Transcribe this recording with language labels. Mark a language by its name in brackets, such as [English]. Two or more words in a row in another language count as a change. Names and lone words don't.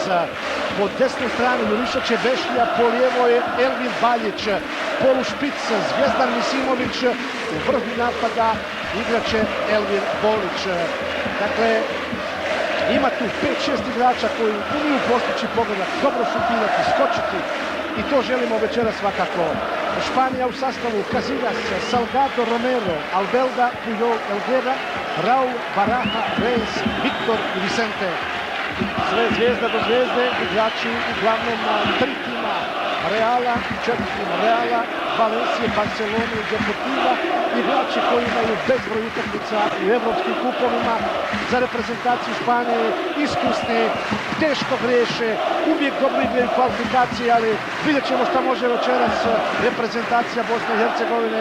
[Bosnian] Po desnoj strani Juriša Čebešlija, po lijevoj Elvin Baljić, polušpic Zvjezdan Misimović, u vrhu napada igraće Elvin Bolić. Dakle, ima tu 5-6 igrača koji umiju postići pogodak, dobro šutirati, skočiti i to želimo večera svakako. Španija u sastavu Casillas, Salgado, Romero, Albelda, Puyol, Elguera, Raul, Baraja, Reis, Victor i Vicente. Sve zvijezda do zvijezde, igrači uglavnom 3 tima Reala, 4 tima Reala, Valencije, Barcelone i Deportiva, igrači koji imaju bezbroj utakmica u evropskim kupovima za reprezentaciju Španije, iskusni, teško griješe, uvijek dobro igraju kvalifikacije, ali vidjet ćemo šta može večeras reprezentacija Bosne i Hercegovine.